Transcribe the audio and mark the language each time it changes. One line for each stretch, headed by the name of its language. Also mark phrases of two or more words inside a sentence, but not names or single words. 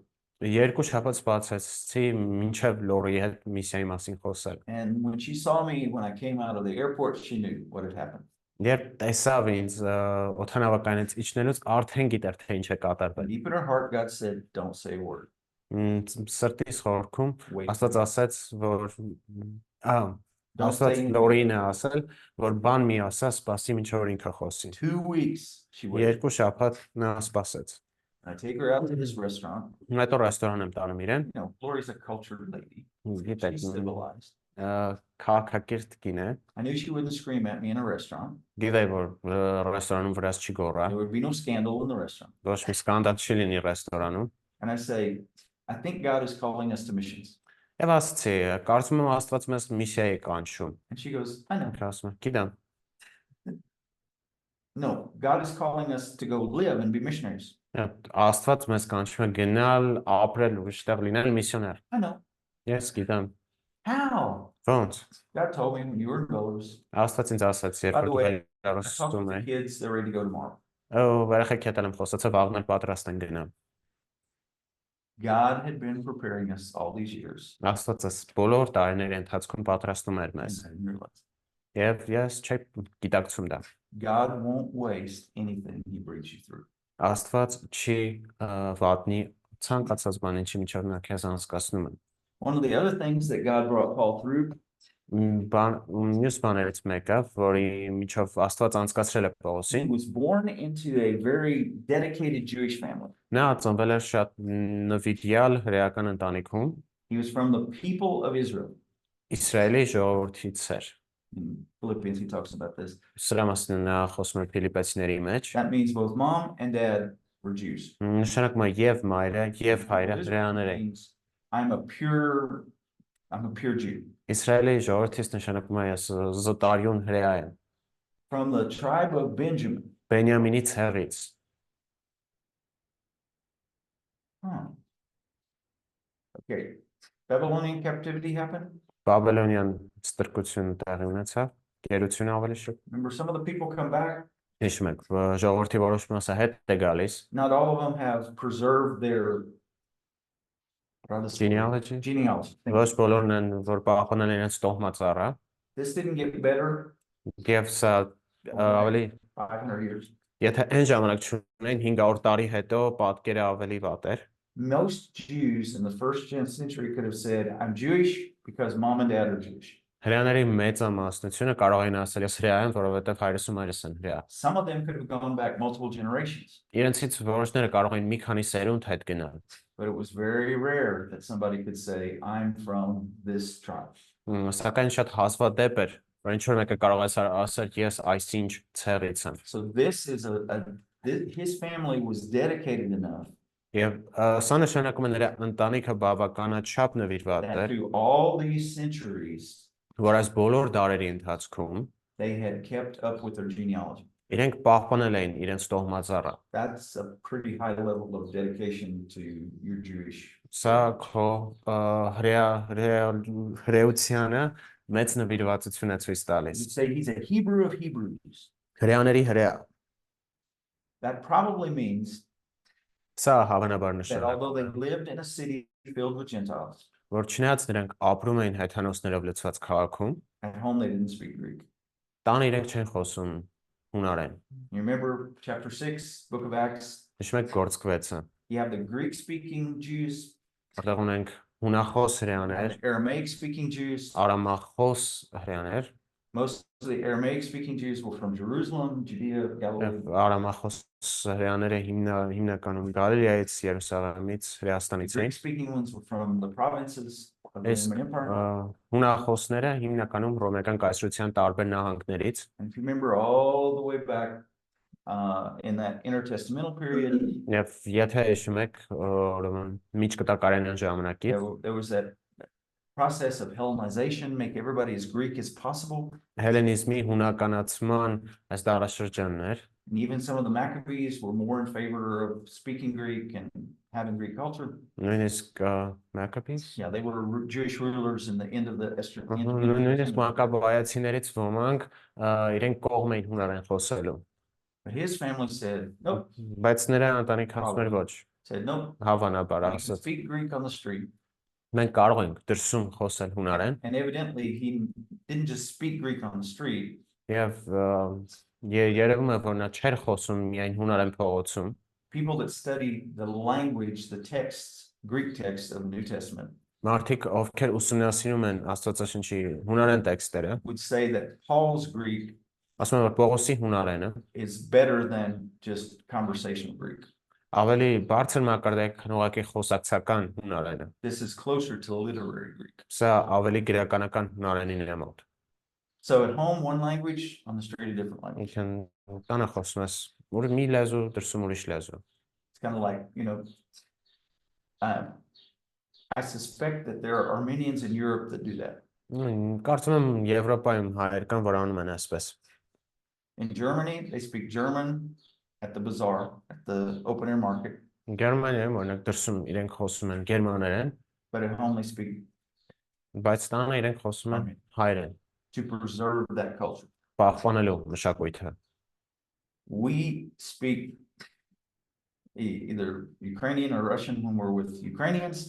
Armenian: երկու շաբաթ բացեցի մինչև Լորի հետ միսիայի մասին խոսել
English: And when she saw me when I came out of the airport, she knew what had happened.
Armenian: երբ տեսավ ինձ օդանավակայանից իջնելուց արդեն գիտեր թե ինչ է կատարվել
English: Deep in her heart, God said, don't say a word.
Armenian: սրտիս խորքում
English: Wait.
Armenian: Աստված ասաց որ
English: Don't
Armenian: Աստված
English: say anything.
Armenian: Լորին է ասել որ բան մի ասա սպասի մինչև որ ինքը խոսի
English: 2 weeks she waited.
Armenian: երկու շաբաթ նա սպասեց
English: I take her out to this restaurant.
Armenian: հետո ռեստորան եմ տանում իրեն
English: You know, Lori's a cultured lady.
Armenian: գիտեք
English: She's civilized.
Armenian: քաղաքակիրթ կին է
English: I knew she wouldn't scream at me in a restaurant.
Armenian: գիտեի որ ռեստորանում վրաս չի գոռա
English: There would be no scandal in the restaurant.
Armenian: ոչ մի սկանդալ չի լինի ռեստորանում
English: And I say, I think God is calling us to missions.
Armenian: Եվ ասացի կարծում եմ Աստված մեզ միսիայի է կանչում
English: And she goes, I know.
Armenian: ինքը ասում է գիտեմ
English: No, God is calling us to go live and be missionaries.
Armenian: Աստված մեզ կանչում է գնալ ապրել ու այստեղ լինել միսիոներ
English: I know.
Armenian: ես գիտեմ
English: How?
Armenian: ոնց
English: God told me when you were in Belarus.
Armenian: Աստված ինձ ասաց երբ
English: By the
Armenian: որ
English: way,
Armenian: դու
English: I talked
Armenian: Բելարուսում
English: to the
Armenian: ես
English: kids, they're ready to go tomorrow.
Armenian: Երեխեք հետ եմ խոսացա վաղն էլ պատրաստ են գնալ
English: God had been preparing us all these years.
Armenian: Աստվածը բոլոր տարիների ընթացքում պատրաստում էր
English: And
Armenian: մեզ
English: I didn't realize.
Armenian: եւ ես չէի գիտակցում դա
English: God won't waste anything he brings you through.
Armenian: Աստված չի վատնի ցանկացած բան ինչի միջով նա քեզ անցկացնում է
English: One of the other things that God brought Paul through
Armenian: մյուս բաներից մեկը որի միջով Աստված անցկացրել է
English: he
Armenian: Պողոսին
English: was born into a very dedicated Jewish family.
Armenian: նա ծնվել էր շատ նվիրյալ հրեական ընտանիքում
English: He was from the people of Israel.
Armenian: Իսրայելի ժողովրդից էր
English: In Philippians, he talks about this.
Armenian: Սրա մասին նա խոսում է Ֆիլիպեցիների մեջ
English: That means both mom and dad were Jews.
Armenian: նշանակում է եւ մայրը եւ հայրը հրեաներ են
English: Means I'm a pure Jew.
Armenian: Իսրայելի ժողովրդից նշանակում է ես զտարյուն հրեա եմ
English: From the tribe of Benjamin.
Armenian: Բենյամինի ցեղից
English: Huh. Okay. Babylonian captivity happened.
Armenian: Բաբելոնյան ստրկությունը տեղի ունեցավ գերությունը ավելի շուտ
English: Remember, some of the people come back.
Armenian: հիշում եք ժողովրդի որոշ մասը հետ է գալիս
English: Not all of them have preserved their genealogy genealogy.
Armenian: ոչ բոլորն են որ պահպանել իրենց տոհմածառը
English: This didn't get better
Armenian: եւ սա ավելի
English: 500 years.
Armenian: եթե այն ժամանակ չունեն 500 տարի հետո պատկերը ավելի վատ էր
English: Most Jews in the first century could have said, I'm Jewish because mom and dad are Jewish.
Armenian: հրեաների մեծամասնությունը կարող էին ասել ես հրեա եմ որովհետեւ հայրս ու մայրս են հրեա
English: Some of them could have gone back multiple generations,
Armenian: իրենցից որոշները կարող էին մի քանի սերունդ հետ գնալ
English: but it was very rare that somebody could say, I'm from this tribe.
Armenian: Սակայն շատ հազվադեպ էր որ ինչ որ մեկը կարող է ասել ես այսինչ ցեղից եմ
English: So this is his family was dedicated enough
Armenian: Եվ սա նշանակում է նրա ընտանիքը բավականաչափ նվիրված
English: that
Armenian: էր,
English: through all these centuries,
Armenian: որ այս բոլոր դարերի ընթացքում
English: they had kept up with their genealogy.
Armenian: իրենք պահպանել էին իրենց տոհմածառը։
English: That's a pretty high level of dedication to your Jewish.
Armenian: Սա քո հրեությանը մեծ նվիրվածություն է ցույց տալիս։
English: You'd say he's a Hebrew of Hebrews.
Armenian: Հրեաների հրեա։
English: That probably means
Armenian: Սա հավանաբար
English: that
Armenian: նշանակում
English: although they lived in a city filled with Gentiles,
Armenian: որ չնայած նրանք ապրում էին հայթանոսներով լցված քաղաքում,
English: at home they didn't speak Greek.
Armenian: տանը իրենք չեն խոսում հունարեն։
English: You remember chapter 6, book of Acts?
Armenian: Հիշում եք գործ 6-ը։
English: You have the Greek speaking Jews,
Armenian: Որտեղ ունենք հունախոս
English: and
Armenian: հրեաներ,
English: the Aramaic speaking Jews.
Armenian: արամախոս հրեաներ,
English: Most of the Aramaic speaking Jews were from Jerusalem, Judea, Galilee.
Armenian: եւ արամախոս հրեաները հիմնականում Գալիլեայից, Երուսաղեմից,
English: The
Armenian: Հրեաստանից
English: Greek
Armenian: էին։
English: speaking ones were from the provinces of the
Armenian: Այս
English: Roman Empire.
Armenian: հունախոսները հիմնականում ռոմեական կայսրության տարբեր նահանգներից,
English: And if you remember all the way back in that intertestamental period,
Armenian: եւ եթե հիշում եք, ուրեմն միջկտակարային ժամանակից
English: there was that process of Hellenization, make everybody as Greek as possible.
Armenian: հելենիզմի հունականացման այս դարաշրջաններ,
English: And even some of the Maccabees were more in favor of speaking Greek and having Greek culture.
Armenian: նույնիսկ Maccabees,
English: Yeah, they were Jewish rulers in the end of the Esther.
Armenian: նույնիսկ մակաբայացիներից ոմանք իրենք կողմ էին հունարեն խոսելու,
English: But his family said, nope,
Armenian: բայց նրա ընտանիքացիներ ոչ,
English: said, nope,
Armenian: հավանաբար
English: you can
Armenian: ասած,
English: speak Greek on the street.
Armenian: մենք կարող ենք դրսում խոսել հունարեն,
English: And evidently he didn't just speak Greek on the street.
Armenian: եւ երևում է, որ նա չէր խոսում միայն հունարեն փողոցում,
English: People that studied the language, the texts, Greek texts of the New Testament
Armenian: մարդիկ ովքեր ուսումնասիրում են Աստվածաշնչի հունարեն տեքստերը,
English: would say that Paul's Greek
Armenian: ասում են, որ Պողոսի հունարենը
English: is better than just conversational Greek.
Armenian: ավելի բարձր մակարդակի ուղղակի խոսակցական հունարենը,
English: This is closer to literary Greek.
Armenian: սա ավելի գրականական հունարենին է մոտ։
English: So at home, one language, on the street, a different language.
Armenian: Ինքն տանը խոսում ես, որ մի լեզու, դրսում ուրիշ լեզու։
English: It's kind of like, I suspect that there are Armenians in Europe that do that.
Armenian: Կարծում եմ Եվրոպայում հայեր կան, որ անում են այսպես։
English: In Germany, they speak German at the bazaar, at the open air market,
Armenian: Գերմանիայում օրինակ դրսում իրենք խոսում են գերմաներեն,
English: but at home they speak
Armenian: բայց տանը իրենք խոսում են հայերեն,
English: to preserve that culture.
Armenian: պահպանելու մշակույթը։
English: We speak either Ukrainian or Russian when we're with Ukrainians,